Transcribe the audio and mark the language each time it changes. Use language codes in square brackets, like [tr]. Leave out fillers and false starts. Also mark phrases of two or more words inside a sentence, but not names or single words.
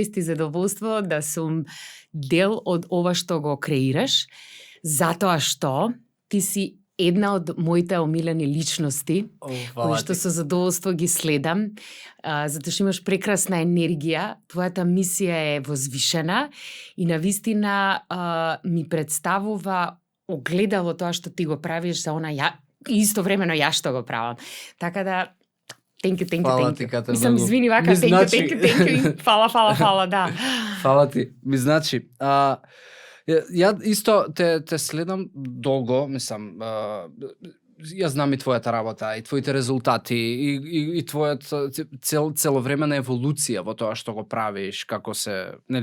[mk] и задоволство да сум дел од ова што го креираш, затоа што ти си една од моите омилени личности, кои што со задоволство ги следам, затоа што имаш прекрасна енергија, твојата мисија е возвишена и навистина ми представува огледало тоа што ти го правиш за она и истовремено ја што го правам. Така да, [en] thank you. [mk] Мислам, извини вака, [en] thank you. [mk] Фала, да. Фала ти. Ми значи, ја исто те следам долго, мислам, ја знам и твојата работа, и твоите резултати, и твојот целовремена еволуција во тоа што го правиш, како се, нели,